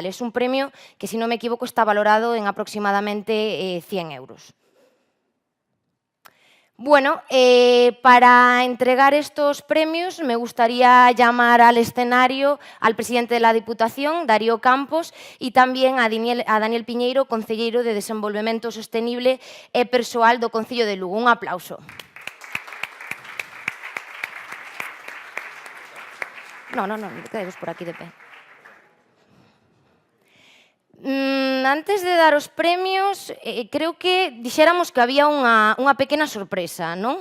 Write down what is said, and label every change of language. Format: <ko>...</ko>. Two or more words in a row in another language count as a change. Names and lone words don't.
<es>Es un premio que, si no me equivoco, está valorado en aproximadamente 100 euros. Bueno, para entregar estos premios me gustaría llamar al escenario al presidente de la Diputación, Darío Campos, y también a Daniel Piñeiro,</es> <gl>concelleiro de Desenvolvemento Sostenible e Persoal do Concello de Lugo.</gl> <es>Un aplauso. No, quedaros por aquí de pé.</es> <gl>Antes de dar os premios, creo que dixéramos que había unha pequena sorpresa, non?</gl>